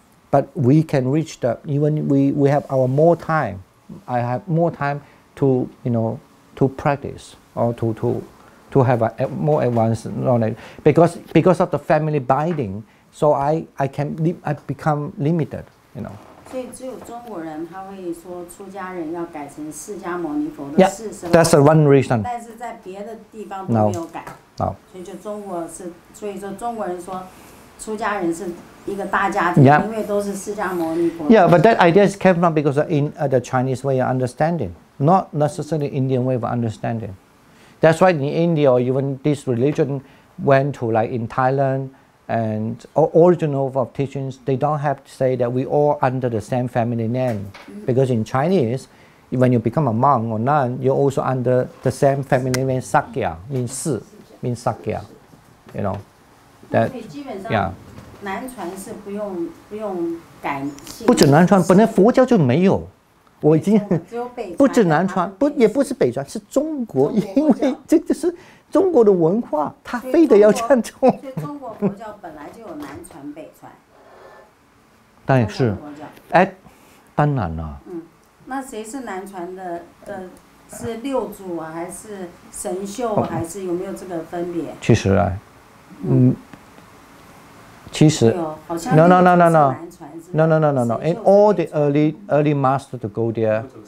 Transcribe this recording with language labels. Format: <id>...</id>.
<en>But we can reach even we have our more time. I have more time to, to practice or to have a more advanced knowledge. Because of the family binding, so I become limited,</en> <zh>所以只有中国人他会说出家人要改成释迦牟尼佛的释什么</zh> <en>that's the one reason.</en> <zh>但是在别的地方都没有改。</zh> <en>No.</en> <zh>所以就中国是，所以说中国人说出家人是一个大家庭，因为都是释迦牟尼佛。</zh> <en>Yeah, but that idea came from because in the Chinese way of understanding, not necessarily Indian way of understanding. That's why in India or even this religion went to like in Thailand and original of teachings, they don't have to say that we all under the same family name. Because in Chinese, when you become a monk or nun, you're also under the same family name, Sakya, means Sakya, That,</en> <zh>所以基本上</zh> <en>yeah.</en> <zh>南传是不用改姓。不止南传，本来佛教就没有。我已经只有北传不止南传，也不是北传，是中国，因为这就是中国的文化，他非得要这样做。所以中国佛教本来就有南传北传。当然是，当然了。那谁是南传的？是六祖啊，还是神秀，还是有没有这个分别？其实啊，其实</zh> <en>no. And all the early master to go there.</en>